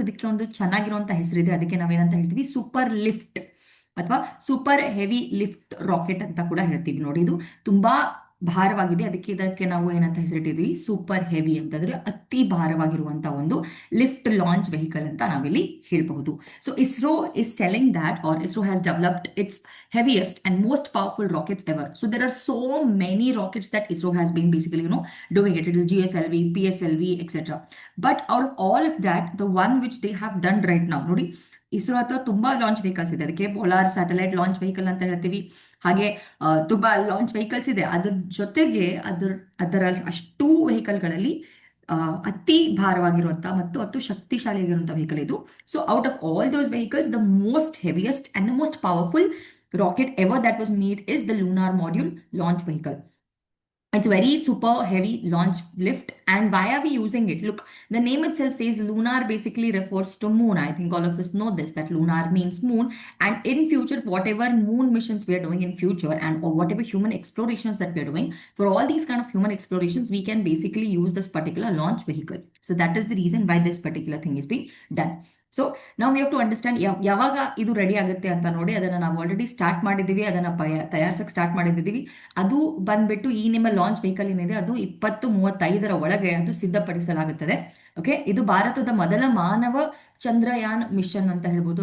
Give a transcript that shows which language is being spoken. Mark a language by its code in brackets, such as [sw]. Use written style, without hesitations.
[kn] ಇದಕ್ಕೆ ಒಂದು ಚೆನ್ನಾಗಿರುವಂತ ಹೆಸರಿದೆ, ಅದಕ್ಕೆ ನಾವೇನಂತ ಹೇಳ್ತೀವಿ, ಸೂಪರ್ ಲಿಫ್ಟ್ ಅಥವಾ ಸೂಪರ್ ಹೆವಿ ಲಿಫ್ಟ್ ರಾಕೆಟ್ ಅಂತ ಕೂಡ ಹೇಳ್ತೀವಿ. ನೋಡಿ, ಇದು ತುಂಬಾ ಭಾರವಾಗಿದೆ, ಇದಕ್ಕೆ ನಾವು ಏನಂತ ಹೆಸರಿಟ್ಟಿದ್ವಿ, ಸೂಪರ್ ಹೆವಿ ಅಂತಂದ್ರೆ ಅತಿ ಭಾರವಾಗಿರುವಂತಹ ಒಂದು ಲಿಫ್ಟ್ ಲಾಂಚ್ ವೆಹಿಕಲ್ ಅಂತ ನಾವಿಲ್ಲಿ ಹೇಳ್ಬಹುದು. [en] So ISRO is telling that, are ISRO has developed its heaviest and most powerful rockets ever. So there are so many rockets that ISRO has been basically, doing it. It is GSLV, PSLV, etc. But out of all of that, the one which they have done right now, [kn] ನೋಡಿ, ಇಸ್ರೋ ಹತ್ರ ತುಂಬಾ launch vehicles ಇದೆ. ಅದಕ್ಕೆ polar satellite launch vehicle ಅಂತ ಹೇಳ್ತೀವಿ. ಹಾಗೆ ತುಂಬಾ launch vehicles ಇದೆ. ಅದ್ರ ಜೊತೆಗೆ ಅದರ ಅಷ್ಟು ವೆಹಿಕಲ್ಗಳಲ್ಲಿ ಅತಿ ಭಾರವಾಗಿರುವಂತಹ ಮತ್ತು ಅತಿ ಶಕ್ತಿಶಾಲಿಯಾಗಿರುವಂತಹ ವೆಹಿಕಲ್ ಇದು. [en] So out of all those vehicles, the most heaviest and the most powerful rocket ever that was made is the lunar module launch vehicle. It's very super heavy launch lift. And why are we using it? Look, the name itself says lunar basically refers to moon. I think all of us know this, that lunar means moon. And in future, whatever moon missions we are doing in future, and or whatever human explorations that we are doing, for all these kind of human explorations, we can basically use this particular launch vehicle. So that is the reason why this particular thing is being done. [kn] So ನಾವು [en] we have to understand [kn] ಯಾವಾಗ ಇದು ready ಆಗುತ್ತೆ ಅಂತ ನೋಡಿ. ಅದನ್ನ ನಾವು already start ಮಾಡಿದ್ದೀವಿ, ಅದನ್ನ ತಯಾರಿಸಕ್ಕೆ ಸ್ಟಾರ್ಟ್ ಮಾಡಿದ್ದೀವಿ. ಅದು ಬಂದ್ಬಿಟ್ಟು ಈ ನಿಮ್ಮ ಲಾಂಚ್ ವೆಹಿಕಲ್ ಏನಿದೆ ಅದು 2035 ಒಳಗೆ ಅದು ಸಿದ್ಧಪಡಿಸಲಾಗುತ್ತದೆ. ಓಕೆ, ಇದು ಭಾರತದ ಮೊದಲ ಮಾನವ ಚಂದ್ರಯಾನ್ ಮಿಷನ್ ಅಂತ ಹೇಳ್ಬೋದು.